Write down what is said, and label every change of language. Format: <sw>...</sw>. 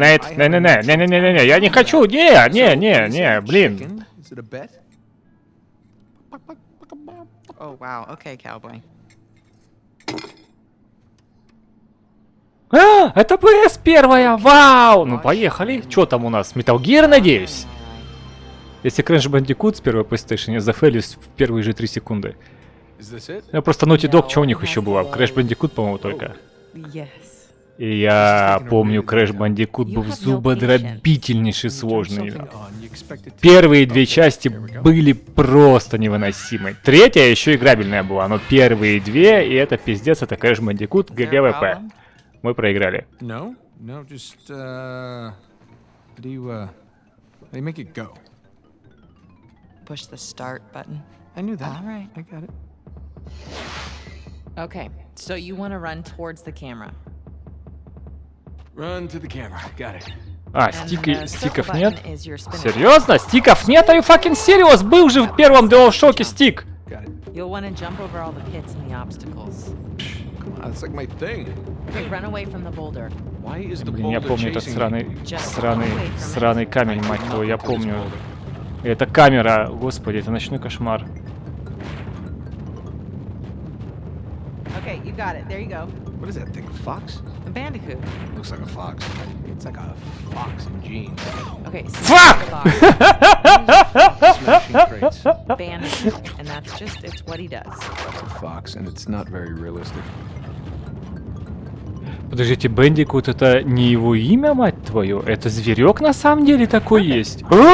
<ru>не, я не хочу, не, блин.</ru> <en>Chicken? Is it a bet? Oh, wow. Okay, cowboy.</en> <ru>А, это PS1, вау! Ну, поехали. Что там у нас? Metal Gear, надеюсь? Если Crash Bandicoot с первой PlayStation зафейлились в первые же 3 секунды. Ну, просто Naughty Dog, что у них еще было? Crash Bandicoot, по-моему, только. И я помню, Crash Bandicoot был зубодробительнейший сложный. Первые 2 части были просто невыносимы. Третья еще играбельная была, но первые 2, и это пиздец, это Crash Bandicoot ГГВП. Мы проиграли.</ru> <en>No, just how do you make it go? Push the start button. I knew that. All right. I got it. Okay, so you want to run towards the camera. Run to the camera. Got it.</en> <ru>А, стиков нет? Серьезно? Стиков нет?</ru> <en>Are you fucking serious?</en> <ru>Был же в первом DualShock'е стик.</ru> <en>You'll want to jump over all the pits and the obstacles. Come on, that's like my thing. Okay, run away from the boulder. Why is the</en> <ru>Блин, я</ru> <en>boulder</en> <ru>помню этот</ru> <en>chasing me?</en> <ru>сраный камень, мать твою, я помню. Это камера, господи, это ночной кошмар.</ru> <en>Okay, you got it. There you go. What is that thing? A fox? A bandicoot. Looks like a fox. It's like a fox in jeans. Okay. Fuck! Smashing crates. Bandicoot, and that's just, it's what he does. It's a fox, and it's not very realistic.</en> <ru>Подождите, Бендикут это не его имя, мать твою? Это зверек на самом деле такой есть?</ru>